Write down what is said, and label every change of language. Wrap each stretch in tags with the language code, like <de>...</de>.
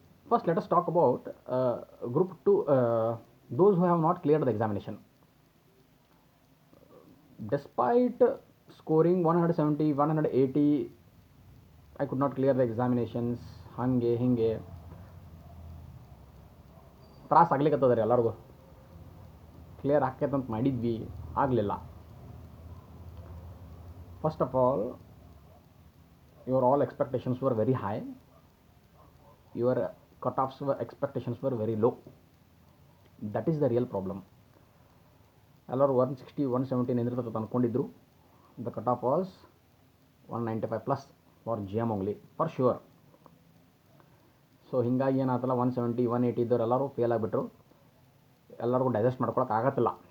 <en>First, let us talk about group 2, those who have not cleared the examination. Despite scoring 170, 180, I could not clear the examinations.</en> <kn>ಹಂಗೆ ಹಿಂಗೆ ತ್ರಾಸ ಆಗ್ಲಿಕ್ಕತ್ತದ ರೀ ಎಲ್ಲರಿಗೂ. Clear ಆಕೈತಂತ ಮಾಡಿದ್ವಿ, ಆಗಲಿಲ್ಲ.</kn> <en>First of all, your all expectations were very high. Your cutoffs expectations were very low. That is the real problem.</en> <kn>ಎಲ್ಲರೂ 160, 170 ನಿಂದಿರ್ತದೆ ಅಂದ್ಕೊಂಡಿದ್ರು.</kn> <en>The cut off was 195 plus for GM only for sure.</en> <kn>So ಹೀಗಾಗಿ ಏನಾಯ್ತಲ್ಲ, 170, 180 ಇದ್ದವ್ರು ಎಲ್ಲರೂ fail ಆಗಿಬಿಟ್ರು. ಎಲ್ಲರಿಗೂ digest ಮಾಡ್ಕೊಳಕ್ಕೆ ಆಗತ್ತಿಲ್ಲ.</kn>